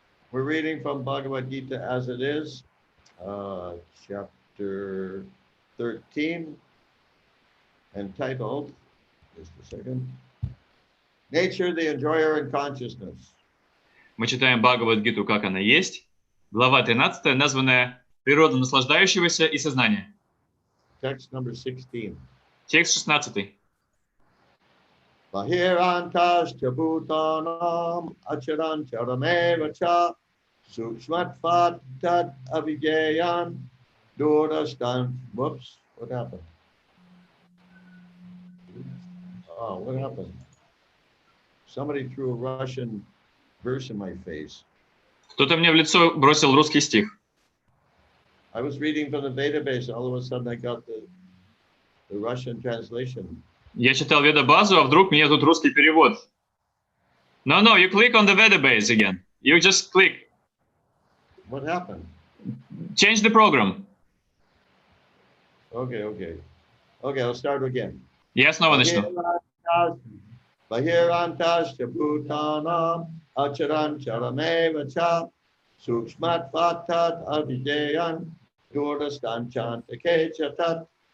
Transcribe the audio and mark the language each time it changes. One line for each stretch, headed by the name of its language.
English: We're reading from Bhagavad Gita as it is, chapter 13, entitled, just a second, Nature, the Enjoyer and Consciousness.
Russian: Мы читаем Бхагавад-гиту, как она есть. Глава 13, названная «Природа наслаждающегося и сознания».
English: Text number 16.
Russian: Текст 16.
Sanskrit: Bahirantascha bhutanam acharancharameva cha sukshmatvat tad avigeyan durastan.
English: Whoops, what happened? Oh, what happened? Somebody threw a Russian verse in my face.
Russian: Кто-то мне в лицо бросил русский стих.
English: I was reading from the database, all of a sudden I got the Russian translation.
Russian: Я читал Веда-базу, а вдруг мне тут русский перевод.
English: No, you click on the Veda-base again. You just click. What happened? Change the program. Okay, I'll start again.
Russian: Я снова начну.
Sanskrit: Bahirantascha bhutanam acharancharameva cha sukshmat vatat avideyan durdastanchantake chatat.